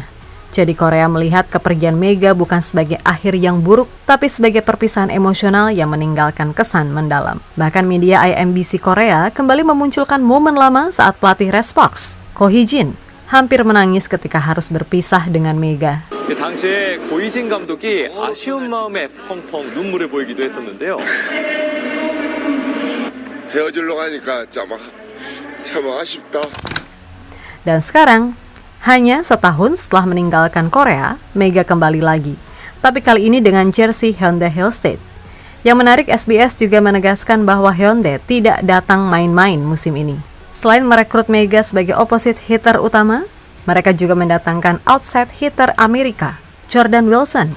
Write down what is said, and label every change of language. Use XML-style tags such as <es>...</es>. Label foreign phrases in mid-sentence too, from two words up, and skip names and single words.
<id>Jadi Korea melihat kepergian Mega bukan sebagai akhir yang buruk, tapi sebagai perpisahan emosional yang meninggalkan kesan mendalam. Bahkan media IMBC Korea kembali memunculkan momen lama saat pelatih Red Sparks, Ko Hee-jin, hampir menangis ketika harus berpisah dengan Mega.</id> <ko>당시에 고이진 감독이 아쉬운 마음에 펑펑 눈물을 보이기도 했었는데요. 헤어지러 가니까 참 아쉽다.</ko> <id>Dan sekarang, hanya setahun setelah meninggalkan Korea, Mega kembali lagi. Tapi kali ini dengan jersey Hyundai Hillstead. Yang menarik, SBS juga menegaskan bahwa Hyundai tidak datang main-main musim ini. Selain merekrut Mega sebagai</id> <en>opposite hitter</en> <id>utama, mereka juga mendatangkan</id> <en>outside hitter</en> <id>Amerika, Jordan Wilson.</id>